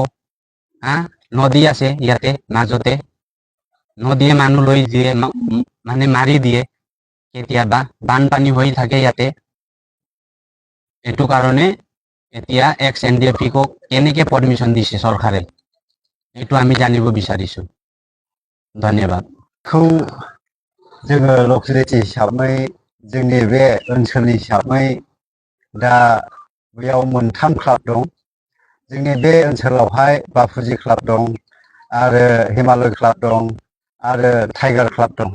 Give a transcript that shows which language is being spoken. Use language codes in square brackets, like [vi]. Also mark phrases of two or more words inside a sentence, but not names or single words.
[as] নদী আছে ইয়াতে মাজতে, নদীয়ে মানুহ লৈ দিয়ে, মানে মাৰি দিয়ে। কেতিয়াবা বানপানী হৈ থাকে ইয়াতে। এইটো কাৰণে এতিয়া এক্স এনডিএফিক কেনেকে পারমিশন দিছে চৰকাৰে, এইটো আমি জানিব বিচাৰিছো। ধন্যবাদ। [brx] जोङो लकेलिटि हिसाबै जोंनि बे ओनसोलनि हिसाबै दा बेयाव मोनथाम क्लाब दं। जोंनि बे ओनसोलावहाय बाफुजि क्लाब दं, आरो हिमालय क्लाब दं, आरो टाइगार क्लाब दं।